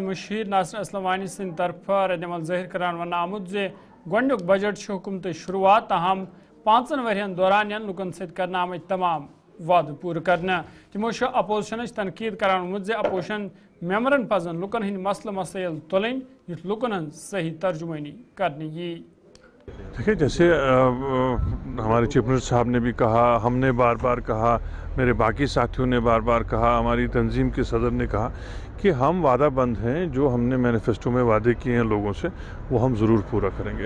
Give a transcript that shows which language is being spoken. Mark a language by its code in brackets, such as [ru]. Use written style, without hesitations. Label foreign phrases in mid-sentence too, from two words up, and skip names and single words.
[ks] مشیر ناصر اسلم وانی سند طرف رد عمل ظاہر کران ون آمت زِ گۄڈنیُک بجٹ چھُ حکومت شروعات, تاہم 5 ؤرین دوران لُکن سۭتۍ کرنہٕ آمٕتۍ تمام وعدٕ پوٗرٕ کرنہٕ. تِمو چھُ اپوزیشنٕچ تنقید کران ووٚنمُت زِ اپوزیشن ممبرن پزن لُکن ہٕنٛدۍ مسلہٕ مسائل تُلٕنۍ یُتھ لُکن ہٕنٛز صحیح ترجمٲنی کرنہٕ یی. [ur] دیکھیں, جیسے ہمارے چیف منسٹر صاحب نے بھی کہا, ہم نے بار بار کہا, میرے باقی ساتھیوں نے بار بار کہا, ہماری تنظیم کے صدر نے کہا کہ ہم وعدہ بند ہیں, جو ہم نے مینیفیسٹو میں وعدے کیے ہیں لوگوں سے وہ ہم ضرور پورا کریں گے.